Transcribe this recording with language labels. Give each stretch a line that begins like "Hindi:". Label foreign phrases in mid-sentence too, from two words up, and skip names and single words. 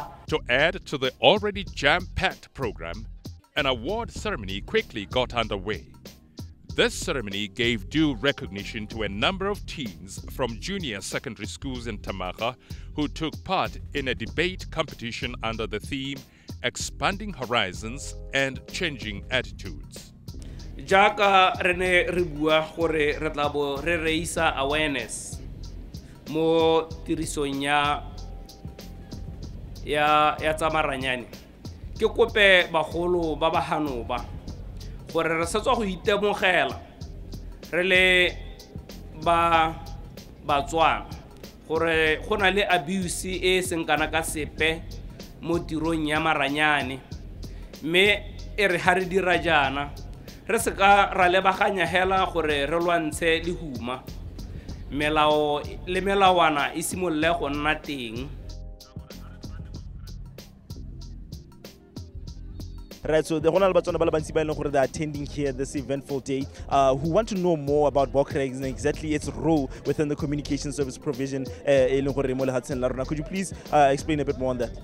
English: To add to the already jam-packed program, an award ceremony quickly got underway. This ceremony gave due recognition to a number of teens from junior secondary schools in Thamaga who took part in a debate competition under the theme Expanding Horizons and Changing Attitudes.
Tswana: Jaka rene re bua gore re tla bo re reisa awareness mo tirisong ya tsamaranyane. Ke kope bagolo ba bahano ba gore re setswa go itemogela re le ba Botswana gore go na le abuse e seng kana ka sepe mo tirong ya maranyane me e re ha re dira jana re se ka ra lebaganya hela gore re lwantshe lehuma melao le melawana e simolle go nna teng.
English: Right, so the Ronald Botswana Balabansi are attending here this eventful day, who want to know more about BOCRA and exactly its role within the communication service provision. Could you please explain a bit more on that?